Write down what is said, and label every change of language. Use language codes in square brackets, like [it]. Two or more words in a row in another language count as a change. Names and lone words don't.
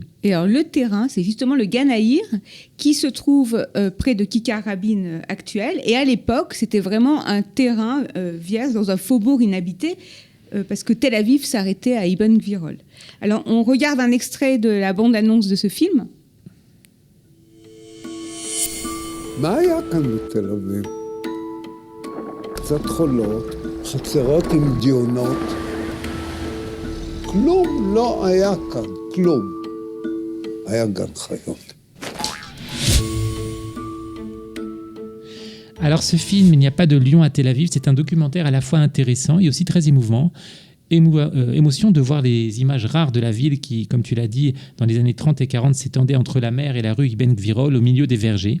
[fr] Et alors le terrain, c'est justement le Ganaïr qui se trouve près de Kikar Rabin actuel. Et à l'époque, c'était vraiment un terrain vierge dans un faubourg inhabité parce que Tel Aviv s'arrêtait à Ibn Gvirol. Alors on regarde un extrait de la bande-annonce de ce film. [he] מה היה כאן בתל אביב? קצת חולות, חצרות עם דיונות. כלום לא היה כאן, כלום. היה גן חיות. [fr] Alors ce film, Il n'y a pas de lion à Tel Aviv, c'est un documentaire à la fois intéressant et aussi très émouvant. Émotion de voir les images rares de la ville qui, comme tu l'as dit, dans les années 30 et 40 s'étendait entre la mer et la rue Ibn Gvirol au milieu des vergers.